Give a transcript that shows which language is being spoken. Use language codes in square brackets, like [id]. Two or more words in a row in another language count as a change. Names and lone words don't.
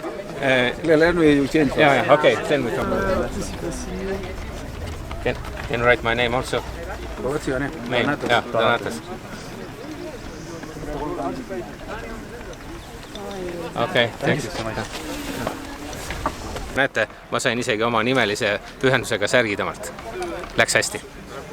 [en] Let me change. Yeah. Okay. Then we come. Can write my name also? What's your name? Yeah, Donatas. Okay, thank you so much. [et] Näete, ma sain isegi oma nimelise pühendusega särgi temalt. Läks hästi.